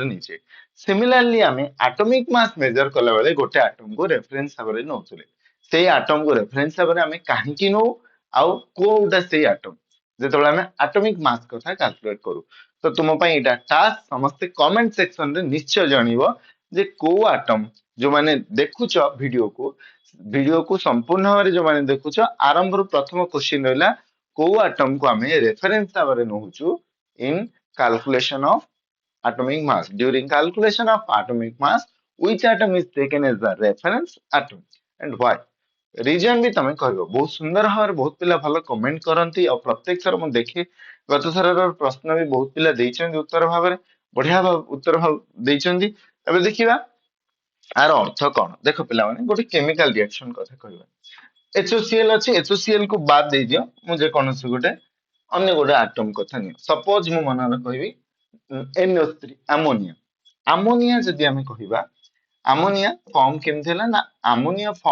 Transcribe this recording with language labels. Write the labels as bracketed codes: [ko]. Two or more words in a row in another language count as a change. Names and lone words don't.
[or] ନେଇଛେ ସିମିଲାରଲି ଆମେ [en] atomic mass [or] ମେଜର କଲା ବେଳେ ଗୋଟେ ଆଟମ କୁ ରେଫରେନ୍ସ ଭାବରେ ନଉଥିଲେ ସେଇ ଆଟମ କୁ ରେଫରେନ୍ସ ଭାବରେ ଆମେ କାହିଁକି ନଉ ଆଉ କୋଉଟା ସେଇ ଆଟମ ଯେତେବେଳେ ଆମେ [en] atomic mass [or] କଥା କାଲକୁଲେଟ କରୁ ତ ତୁମ ପାଇଁ ଏଇଟା ଟାସ୍କ ସମସ୍ତେ [en] comment section [or] ରେ ନିଶ୍ଚୟ ଜଣେଇବ ଯେ କୋଉ ଆଟମ ଯୋଉମାନେ ଦେଖୁଛ ଭିଡିଓକୁ ସମ୍ପୂର୍ଣ୍ଣ ଭାବରେ ଯୋଉମାନେ ଦେଖୁଛ ଆରମ୍ଭରୁ ପ୍ରଥମ କ୍ୱେଶ୍ଚିନ୍ ରହିଲା କୋଉ ଆଟମ କୁ ଆମେ ରେଫରେନ୍ସ ଭାବରେ ନଉଛୁ [en] in calculation of atomic mass during calculation of atomic mass which atom is taken as the reference atom and why [or] ରିଜନ ବି ତମେ କହିବ ବହୁତ ସୁନ୍ଦର ଭାବରେ ବହୁତ ପିଲା ଭଲ କମେଣ୍ଟ କରନ୍ତି ଆଉ ପ୍ରତ୍ୟେକ ଥର ମୁଁ ଦେଖେ ଗତ ଥରର ପ୍ରଶ୍ନ ବି ବହୁତ ପିଲା ଦେଇଛନ୍ତି ଉତ୍ତର ଭାବରେ ବଢିଆ ଉତ୍ତର ଦେଇଛନ୍ତି ଏବେ ଦେଖିବା ଆର ଅର୍ଥ କଣ ଦେଖ ପିଲାମାନେ ଗୋଟେ [en] chemical reaction [or] କଥା କହିବା HOCl ଅଛି HOCl କୁ ବାଦ ଦେଇଦିଅ ମୁଁ ଯେକୌଣସି ଗୋଟେ ଅନ୍ୟ ଗୋଟେ ଆଟମ କଥା ନିଅ ସପୋଜ ମୁଁ ମନରେ କହିବି NO3 ଆମୋନିଆ ଆମୋନିଆ ଯଦି ଆମେ କହିବା [en] ammonia form [or] କେମିତି ହେଲା ନା ଆମୋନିଆ